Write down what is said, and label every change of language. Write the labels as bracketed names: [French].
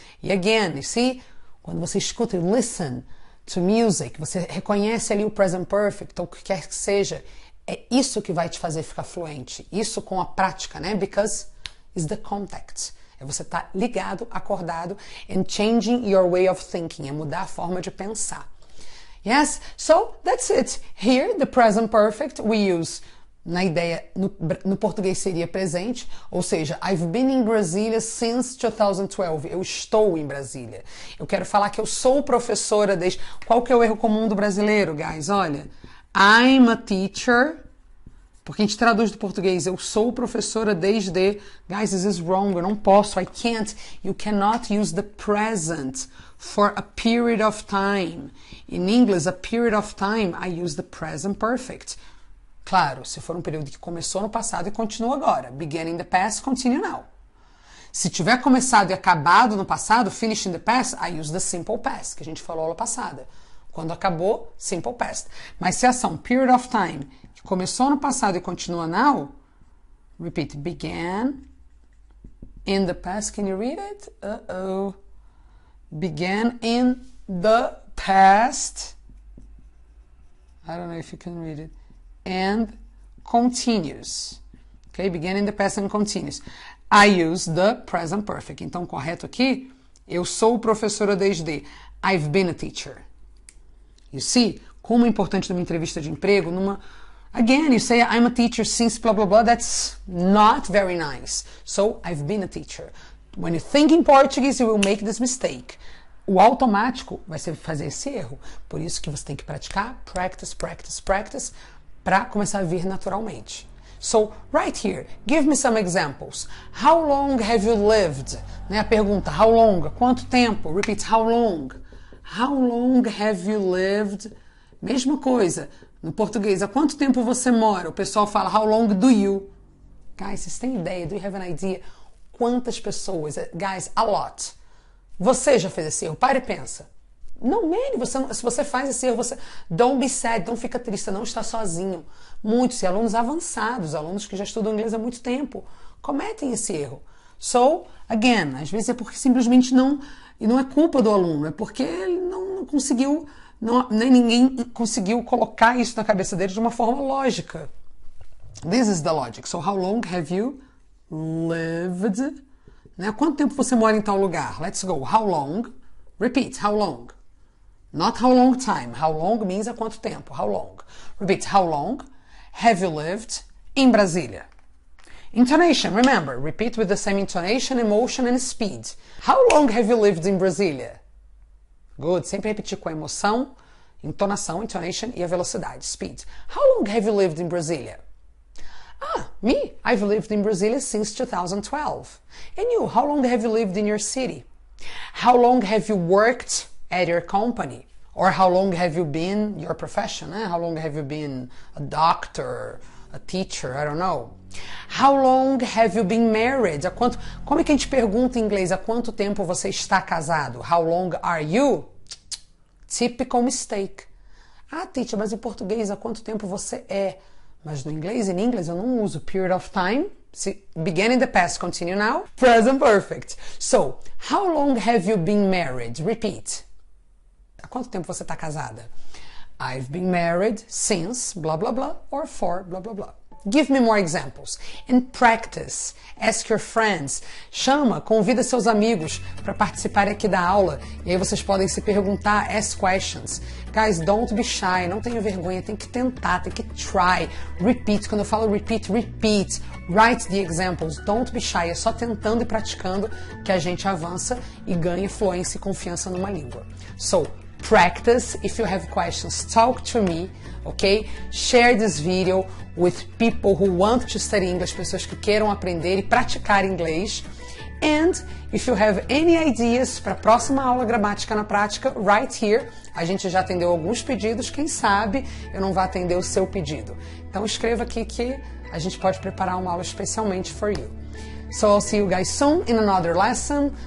[Portuguese] E [English] again, you see, [Portuguese] quando você escuta, [English] you listen to music, [Portuguese] você reconhece ali o present perfect, ou o que quer que seja, é isso que vai te fazer ficar fluente. Isso com a prática, né? [English] Because it's the contact. [Portuguese] É você estar ligado, acordado, [English] and changing your way of thinking. [Portuguese] É mudar a forma de pensar. [English] Yes? So, that's it. Here, the present perfect, we use, [Portuguese] na ideia, no português seria presente, ou seja, [English] I've been in Brasília since 2012. [Portuguese] Eu estou em Brasília. Eu quero falar que eu sou professora desde... Qual que é o erro comum do brasileiro, guys? Olha... [English] I'm a teacher, [Portuguese] porque a gente traduz do português, eu sou professora desde, [English] guys, this is wrong, [Portuguese] eu não posso, [English] I can't, you cannot use the present for a period of time. In English, a period of time, I use the present perfect. [Portuguese] Claro, se for um período que começou no passado e continua agora, [English] beginning the past, continue now. [Portuguese] Se tiver começado e acabado no passado, [English] finished in the past, I use the simple past, [Portuguese] que a gente falou aula passada. Quando acabou, [English] simple past. [Portuguese] Mas se a ação [English] period of time, [Portuguese] que começou no passado e continua [English] now, repeat, began in the past. Can you read it? Uh-oh. Began in the past. I don't know if you can read it. And continues. Okay? Began in the past and continues. I use the present perfect. [Portuguese] Então, correto aqui, eu sou professora desde. [English] I've been a teacher. You see, [Portuguese] como é importante numa entrevista de emprego, [English] again, you say, I'm a teacher since blah, blah, blah, that's not very nice. So, I've been a teacher. When you think in Portuguese, you will make this mistake. [Portuguese] O automático vai ser fazer esse erro. Por isso que você tem que praticar, practice, practice, practice, para começar a vir naturalmente. [English] So, right here, give me some examples. How long have you lived? [Portuguese] Né, a pergunta, [English] how long? [Portuguese] Quanto tempo? [English] Repeat, how long? How long have you lived? [Portuguese] Mesma coisa. No português, há quanto tempo você mora? O pessoal fala, [English] how long do you? Guys, [Portuguese] vocês têm ideia? [English] Do you have an idea? [Portuguese] Quantas pessoas? [English] Guys, a lot. [Portuguese] Você já fez esse erro? Para e pensa. Não, man, se você faz esse erro, [English] don't be sad, [Portuguese] não fica triste, você não está sozinho. Muitos, e alunos avançados, alunos que já estudam inglês há muito tempo, cometem esse erro. So, again, às vezes é porque simplesmente não... E não é culpa do aluno, é porque ele não conseguiu Nem ninguém conseguiu colocar isso na cabeça deles de uma forma lógica. [English] This is the logic. So, how long have you lived? [Portuguese] Né? Quanto tempo você mora em tal lugar? [English] Let's go. How long? Repeat. How long? Not how long time. How long means [Portuguese] há quanto tempo. [English] How long? Repeat. How long have you lived in Brasília? Intonation. Remember. Repeat with the same intonation, emotion and speed. How long have you lived in Brasília? Good. [Portuguese] Sempre repetir com a emoção, entonação, intonation e a velocidade. [English] Speed. How long have you lived in Brasília? Me? I've lived in Brasília since 2012. And you? How long have you lived in your city? How long have you worked at your company? Or how long have you been your profession? How long have you been a doctor, a teacher? I don't know. How long have you been married? [Portuguese] Como é que a gente pergunta em inglês? Há quanto tempo você está casado? [English] How long are you? Typical mistake. [Portuguese] Teacher, mas em português há quanto tempo você é? Mas no inglês, [English] in English, [Portuguese] eu não uso period of time. [English] See, begin in the past, continue now. Present perfect. So, how long have you been married? Repeat. [Portuguese] Há quanto tempo você está casada? [English] I've been married since blah blah blah or for blah blah blah. Give me more examples. And practice. Ask your friends. [Portuguese] Convida seus amigos para participarem aqui da aula. E aí vocês podem se perguntar, [English] ask questions. Guys, don't be shy. [Portuguese] Não tenha vergonha. Tem que tentar, tem que try. Repeat. Quando eu falo repeat, repeat. [English] Write the examples. Don't be shy. [Portuguese] É só tentando e praticando que a gente avança e ganha fluência e confiança numa língua. [English] So, practice. If you have questions, talk to me. Okay? Share this video with people who want to study English, [Portuguese] pessoas que queiram aprender e praticar inglês. [English] And if you have any ideas [Portuguese] para a próxima aula [English] Gramática na Prática, right here. [Portuguese] A gente já atendeu alguns pedidos, quem sabe eu não vou atender o seu pedido. Então escreva aqui que a gente pode preparar uma aula especialmente [English] for you. So I'll see you guys soon in another lesson.